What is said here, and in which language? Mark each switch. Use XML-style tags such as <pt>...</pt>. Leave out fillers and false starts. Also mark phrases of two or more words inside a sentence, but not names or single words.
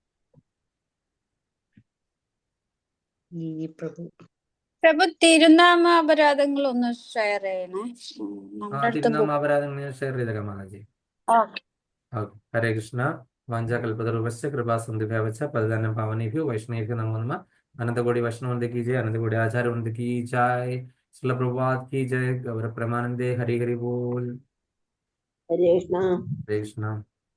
<ml>പ്രഭു തിരുനാമ അപരാധങ്ങൾ ഒന്ന് ഷെയർ ചെയ്യണേ. നമ്മുടെ അടുത്ത് തിരുനാമ അപരാധങ്ങൾ ഷെയർ ചെയ്തേക്കാം മാതാജി. ഓക്കെ. ഓക്കെ. ഹരേ കൃഷ്ണ.</ml> <sa>വാഞ്ചാകൽപതരുപശ്ച കൃപാസന്ധിഭ്യവച പതിദാനം പാവനേഭ്യോ വൈഷ്ണവേഭ്യോ നമോ നമഃ.</sa> <hi>अनंत कोटि वैष्णव की जय, अनंत कोटि आचार्य वृंद की जय, श्रील प्रभुपाद की जय, गौर प्रेमानंदे, हरि हरि बोल. हरे कृष्णा. हरे कृष्णा.</hi>